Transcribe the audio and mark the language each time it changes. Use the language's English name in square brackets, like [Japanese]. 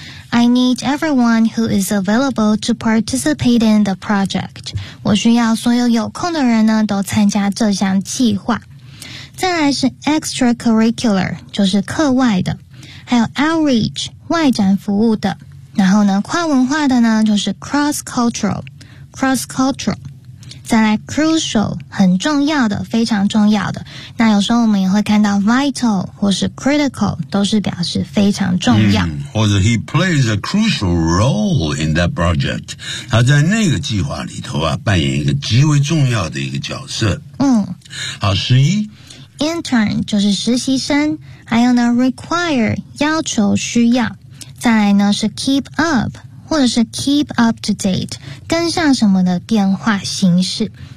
[English] I need everyone who is available to participate in the project. [Chinese] 我需要所有有空的人呢都参加这项计划。再来是 extracurricular, 就是课外的。还有 outreach, 外展服务的。然后呢跨文化的呢就是 cross-cultural。再来 crucial, 很重要的非常重要的。那有时候我们也会看到 vital, 或是 critical, 都是表示非常重要。嗯、或者 [English] he plays a crucial role in that project. [Chinese] 他在那个计划里头啊扮演一个极为重要的一个角色。嗯。好十一。 intern, 就是实习生。还有呢 require, 要求需要。再来呢是 keep up, 或者是 keep up to date, 跟上什么的变化形式。